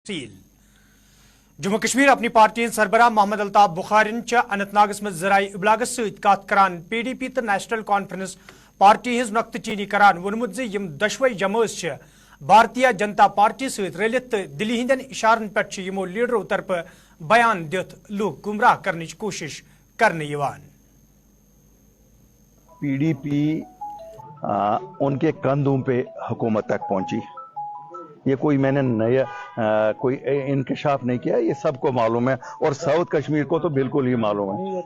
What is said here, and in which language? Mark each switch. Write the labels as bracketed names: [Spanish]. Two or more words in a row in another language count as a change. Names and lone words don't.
[Kashmiri] تفصیل جموں کشمیر اپنی پارٹی سربراہ محمد الطاف بخارین اننت ناگس مز ذرائع ابلاغس ست کران پی ڈی پی تو نیشنل کانفرنس پارٹی ہز نقطہ چینی کران وونمت یم دشوے جماعت بھارتیہ جنتا پارٹی ست رلت دلی ہندین اشارن پہ یمو لیڈرو طرف بیان دت لوگ گمراہ کرنے کوشش کرنے یوان۔ [Urdu] پی ڈی پی ان کے کندھوں پہ حکومت تک پہنچی، یہ کوئی میں نے نیا کوئی انکشاف نہیں کیا، یہ سب کو معلوم ہے اور ساؤتھ کشمیر کو تو بالکل ہی معلوم ہے۔